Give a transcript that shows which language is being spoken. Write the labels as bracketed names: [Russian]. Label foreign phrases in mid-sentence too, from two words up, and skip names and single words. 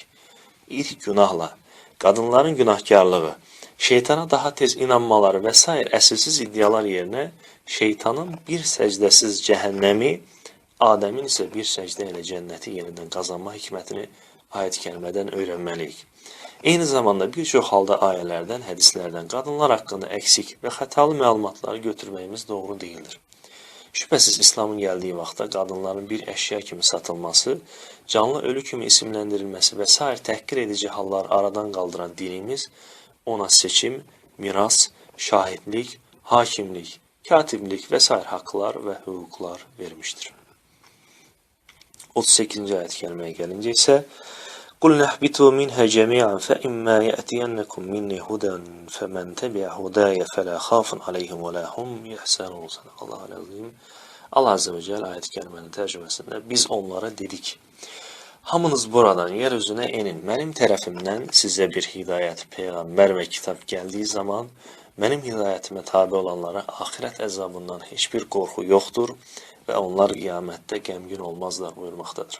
[Turkish] İlk günahla kadınların günahkarlığı, şeytana daha tez inanmaları vesaire esassiz iddialar yerine şeytanın bir secdesiz cehennemi, Adem'in ise bir secde ile cenneti yeniden kazanma hikmetini ayet-i kerimeden öğrenmeliyik. [Azerbaijani] Eyni zamanda bir çox halda ayələrdən, hədislərdən qadınlar haqqında əksik və xətalı məlumatları götürməyimiz doğru deyildir. Şübhəsiz İslamın gəldiyi vaxtda qadınların bir əşya kimi satılması, canlı ölü kimi isimləndirilməsi və sair təhqir edici hallar aradan qaldıran dinimiz ona seçim, miras, şahidlik, hakimlik, katiblik və sair haqlar və hüquqlar vermişdir. 38-ci ayət kəlməyə gəlincə isə [Arabic] قُلْ نَحْبِتُوا مِنْهَا جَمِيعًا فَإِمَّا يَأْتِيَنَّكُمْ مِنِّي هُدًى فَمَنْ تَبِعَ هُدَايَ فَلَا خَافٌ عَلَيْهِمْ وَلَا هُمْ يَحْزَنُونَ. صدق الله العظيم. [Azerbaijani] Allah [Arabic] عز وجل [Azerbaijani] ayet-i kerimenin tərcüməsində biz onlara dedik: hamınız buradan yeryüzüne enin. Mənim tərəfimdən sizə bir hidayət, peyğəmbər və kitab gəldiyi zaman mənim hidayətimə tabi olanlara axirət əzabından heç bir qorxu yoxdur və onlar qiyamətdə qəmgin olmazlar buyurmaqdadır.